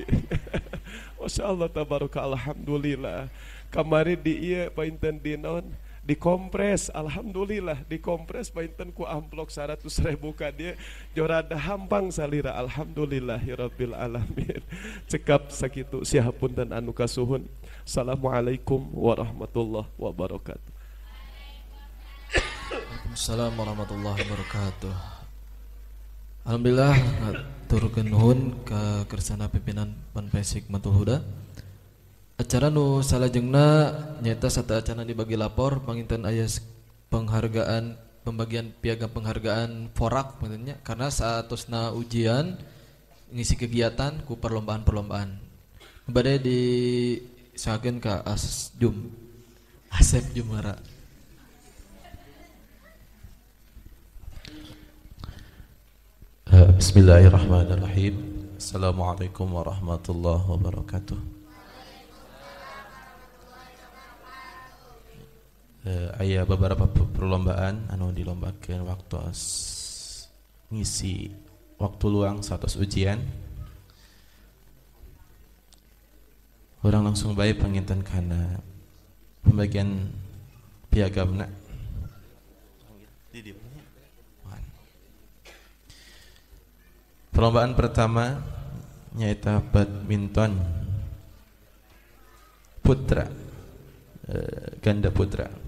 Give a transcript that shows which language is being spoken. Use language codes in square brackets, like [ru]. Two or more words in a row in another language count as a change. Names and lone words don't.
[ar] ما شاء الله تبارك الحمد لله. [su] Kamari di ieu painten di naon dikompres, alhamdulillah dikompres painten ku amplok 100.000 ka dieu jorada hampang salira, [ar] الحمد لله رب العالمين. [su] Cekap sakitu sihapunten anu kasuhun. [ar] السلام عليكم ورحمة الله وبركاته. وعليكم السلام ورحمة الله وبركاته. [su] Alhamdulillah turkeun nuhun ka kersana pimpinan Ponpes Hikmatul Huda. Acara nu salajengna nyaeta sateacana dibagi lapor panginten aya penghargaan pembagian piagam penghargaan forak [id] maksudnya karena [su] saatosna ujian ngisi kegiatan ku perlombaan-perlombaan. Bade disahakeun ka Asep Jumara. [ar] بسم الله الرحمن الرحيم. السلام عليكم ورحمة الله وبركاته. [su] Aya beberapa perlombaan anu dilombakeun waktu ngisi waktu luang satos ujian. Urang langsung bae panginten kana pembagian piagamna. Perlombaan pertama nyaita badminton putra, ganda putra.